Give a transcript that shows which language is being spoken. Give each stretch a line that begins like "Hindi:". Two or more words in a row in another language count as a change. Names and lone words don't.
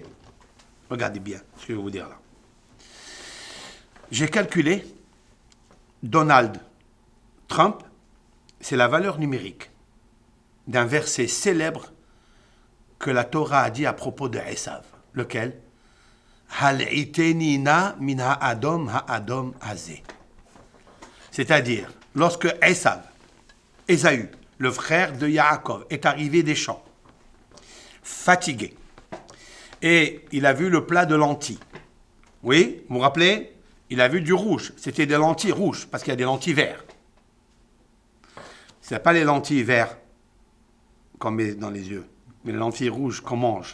French: Regardez bien ce que je vais vous dire là. J'ai calculé, Donald Trump, c'est la valeur numérique d'un verset célèbre que la Torah a dit à propos de Esav. Lequel?
Hebrew: הלעיטני נא מן האדם הזה.
French: C'est-à-dire, lorsque Ésaü, le frère de Yaakov, est arrivé des champs, fatigué, et il a vu le plat de lentilles. Oui, vous vous rappelez? Il a vu du rouge. C'était des lentilles rouges, parce qu'il y a des lentilles vertes. Ce n'est pas les lentilles vertes qu'on met dans les yeux, mais les lentilles rouges qu'on mange.